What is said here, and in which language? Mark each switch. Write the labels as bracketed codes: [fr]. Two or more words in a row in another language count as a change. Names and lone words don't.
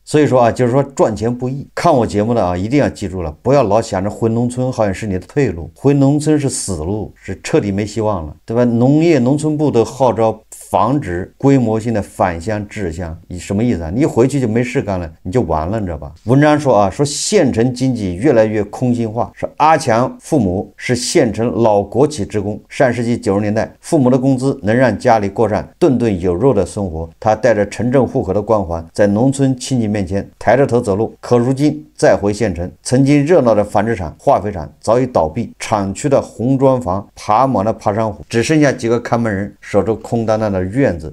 [zh] 所以說啊，就是說賺錢不易。看我節目的啊，一定要記住了，不要老想着回農村好像是你的退路，回農村是死路，是徹底沒希望了，對吧？農村部都號召防止規模性的返鄉置鄉，你什麼意思啊？你一回去就沒事幹了，你就完了，你知道吧？文章說啊，說縣城經濟越來越空心化，說阿強父母是縣城老國企職工，上世紀90年代，父母的工資能讓家裡過上頓頓有肉的生活，他帶着城鎮戶口的光環，在農村親戚面前抬着頭走路，可如今再回縣城，曾經熱鬧的紡織廠、化肥廠早已倒閉，廠區的紅磚房爬滿了爬山虎，只剩下幾個看門人守着空蕩蕩的院子。